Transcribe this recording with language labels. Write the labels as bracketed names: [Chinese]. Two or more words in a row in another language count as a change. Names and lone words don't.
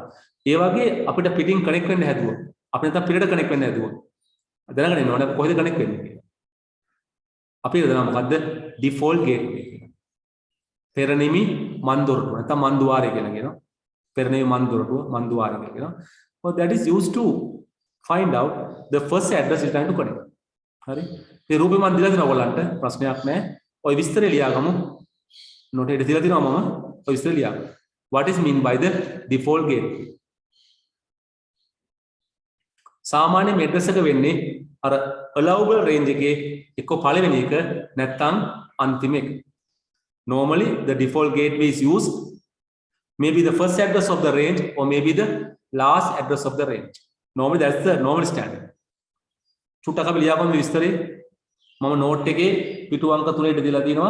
[Sinhala] ඒ වගේ අපිට පිටින් කනෙක්ට් වෙන්න හැදුවොත් අපි නැත්නම් පිටට කනෙක්ට් වෙන්න හැදුවොත් දැනගන්න ඕනේ කොහෙද කනෙක්ට් වෙන්නේ කියලා. අපි දන්නවා මොකද්ද [English] default gateway [Sinhala] කියලා. පෙරනිමි මන්දොරටුව නැත්නම් මන්දුවාරය කියලා කියනවා. පෙරනිමි මන්දොරටුව මන්දුවාරය කියලා කියනවා. [English] So that is used to find out the first address is trying to connect. [Sinhala] හරි. මේ රූපේ මන් දීලා දෙනවා ඔයගලන්ට ප්‍රශ්නයක් නැහැ. ඔය විස්තරය ලියාගමු. නෝට් එකේ දීලා දෙනවා මම. ඔය විස්තරය ලියාගමු. [English] What is mean by the default gateway? [Sinhala] සාමාන්‍ය address එක වෙන්නේ අර [English] allowable range [Sinhala] එකේ එක්ක පළවෙනි එක නැත්නම් අන්තිම එක. [English] Normally the default gateway is used maybe the first address of the range or maybe the last address of the range. Normally that's the normal standard. [Sinhala] චුට්ටක් අපි ලියාගමු විස්තරේ. මම note එකේ පිටු අංක 3ට දීලා දිනවා.